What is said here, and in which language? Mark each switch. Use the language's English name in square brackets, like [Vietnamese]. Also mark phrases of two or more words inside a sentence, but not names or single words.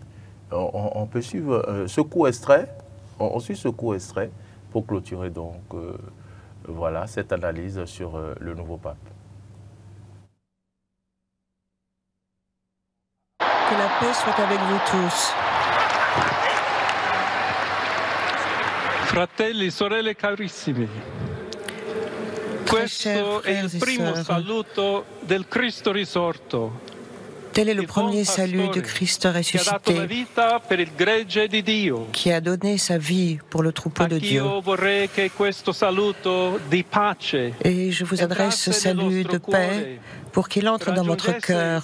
[French] On peut suivre ce court extrait, on suit ce court extrait pour clôturer donc voilà, cette analyse sur le nouveau pape. Que la paix soit avec vous tous. [Italian] Fratelli, sorelle carissimi, questo è il primo saluto del Cristo risorto. [French] Tel est le premier salut de Christ ressuscité, qui a donné sa vie pour le troupeau de Dieu. Et je vous adresse ce salut de paix pour qu'il entre dans votre cœur.